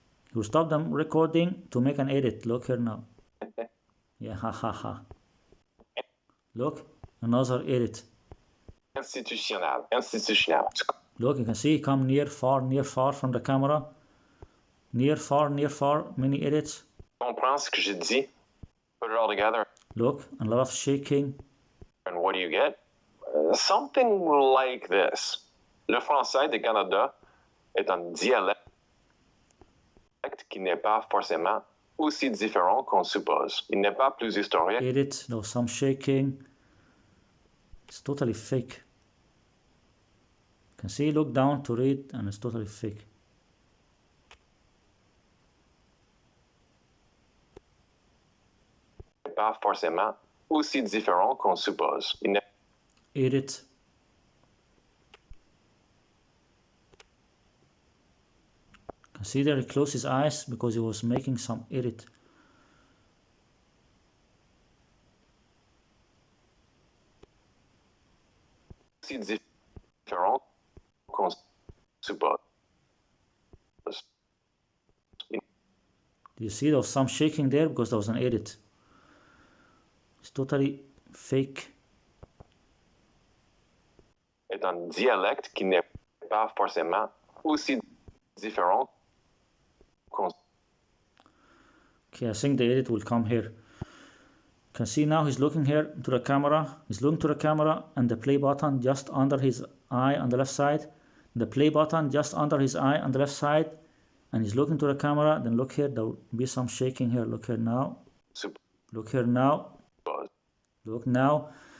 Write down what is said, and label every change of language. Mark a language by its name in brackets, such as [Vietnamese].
[English] He will stop the recording to make an edit. Look here now. Yeah, ha ha ha. Look, another edit. [French] Institutionnel. Institutionnel. [English] Look, you can see come near, far from the camera. Near, far, many edits. [French] Comprends ce que j'ai dit? [English] Put it all together. Look, a lot of shaking. And what do you get? Something like this. [French] Le français du Canada est un dialecte qui n'est pas forcément aussi différent qu'on suppose. Il n'est pas plus historique. [English] Edit, there was some shaking. It's totally fake. You can see, look down to read, and it's totally fake. [French] Pas forcément aussi différent qu'on suppose. Il n'est [English] Edit. You can see there he closed his eyes because he was making some edit. [French] aussi différent qu'on suppose. [English] Do you see there was some shaking there because there was an edit? It's totally fake. [French] Est un dialecte qui n'est pas forcément aussi différent qu'on. [English] Okay, I think the edit will come here. You can see now he's looking here to the camera. He's looking to the camera and the play button just under his eye on the left side. The play button just under his eye on the left side. And he's looking to the camera. Then look here, there will be some shaking here. Look here now. Look here now. Look now.